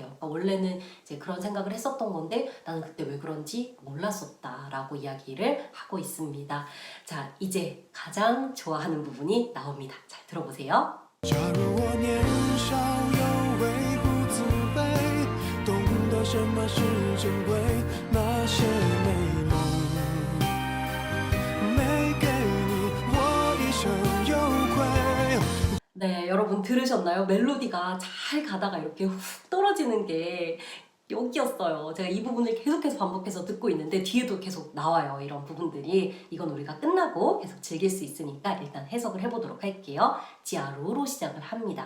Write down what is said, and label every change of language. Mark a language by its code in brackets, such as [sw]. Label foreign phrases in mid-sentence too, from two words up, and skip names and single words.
[ko] 그러니까 원래는 이제 그런 생각을 했었던 건데 나는 그때 왜 그런지 몰랐었다라고 이야기를 하고 있습니다. 자, 이제 가장 좋아하는 부분이 나옵니다. 잘 들어보세요. [zh] 假如我年少有为不自卑，懂得什么是珍贵，那些美梦没给你，我一生有愧。 [ko] 네, 여러분 들으셨나요? 멜로디가 잘 가다가 이렇게 훅 떨어지는 게 여기였어요. 제가 이 부분을 계속해서 반복해서 듣고 있는데 뒤에도 계속 나와요. 이런 부분들이. 이건 우리가 끝나고 계속 즐길 수 있으니까 일단 해석을 해보도록 할게요. 지아루로 시작을 합니다.